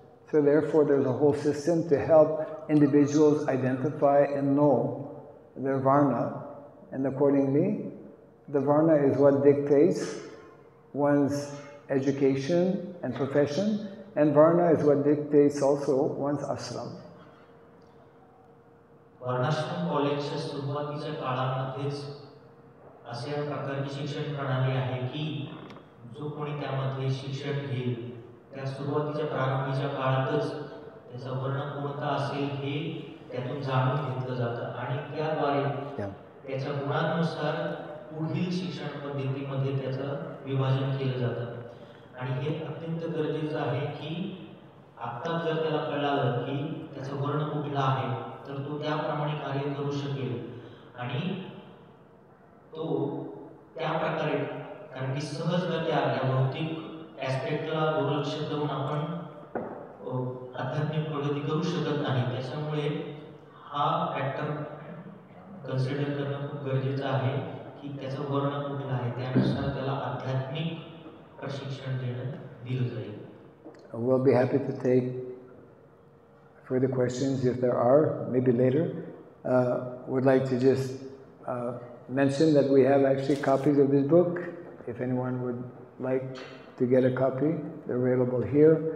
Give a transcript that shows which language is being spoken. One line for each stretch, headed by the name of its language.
English: So therefore there's a whole system to help individuals identify and know their varna, and accordingly the varna is what dictates one's education and profession, and varna is what dictates also one's ashram.
Marathi: वर्णाश्रम कॉलेजच्या सुरुवातीच्या काळामध्येच अशा प्रकारची शिक्षण प्रणाली आहे की जो कोणी त्यामध्ये शिक्षण घेईल त्या सुरुवातीच्या प्रारंभीच्या काळातच त्याचा वर्ण कोणता असेल हे त्यातून जाणून घेतलं जातं आणि त्याद्वारे त्याच्या गुणांनुसार पुढील शिक्षण पद्धतीमध्ये त्याचं विभाजन केलं जातं आणि हे अत्यंत गरजेचं आहे की आत्ता जर त्याला कळालं की त्याचा वर्ण कुठला आहे तर तो त्याप्रमाणे कार्य करू शकेल आणि तो त्या प्रकारे, कारण की सहजगत्या या भौतिक ॲस्पेक्टला दुर्लक्ष करून आपण आध्यात्मिक प्रगती करू शकत नाही. त्याच्यामुळे हा फॅक्टर कन्सिडर करणं खूप गरजेचं आहे की त्याचा वर्ण कुठला आहे, त्यानुसार त्याला आध्यात्मिक प्रशिक्षण दिलं जाईल.
English: We'll be happy to take further questions if there are, maybe later. Would like to just mention that we have actually copies of this book. If anyone would like to get a copy, they're available here.